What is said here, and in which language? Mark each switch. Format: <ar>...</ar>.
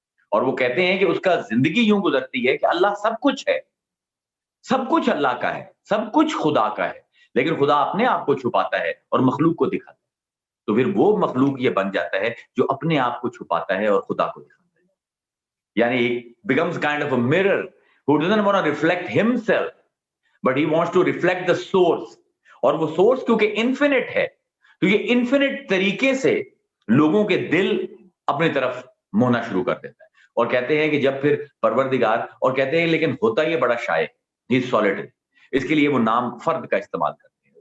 <ur>اور وہ کہتے ہیں کہ اس کا زندگی یوں گزرتی ہے کہ اللہ سب کچھ ہے، سب کچھ اللہ کا ہے، سب کچھ خدا کا ہے، لیکن خدا اپنے آپ کو چھپاتا ہے اور مخلوق کو دکھاتا ہے. تو پھر وہ مخلوق یہ بن جاتا ہے جو اپنے آپ کو چھپاتا ہے اور خدا کو دکھاتا ہے. یعنی</ur> <en>becomes kind of a mirror who doesn't want to reflect himself but he wants to reflect the source.</en> <ur>اور وہ سورس کیونکہ انفینٹ ہے تو یہ انفینٹ طریقے سے لوگوں کے دل اپنی طرف مونا شروع کر دیتا ہے. اور کہتے ہیں کہ جب پھر پروردگار، اور کہتے ہیں لیکن ہوتا یہ بڑا شائع، ہی سولیٹری، اس کے لیے وہ نام فرد کا استعمال کرتے ہیں.</ur>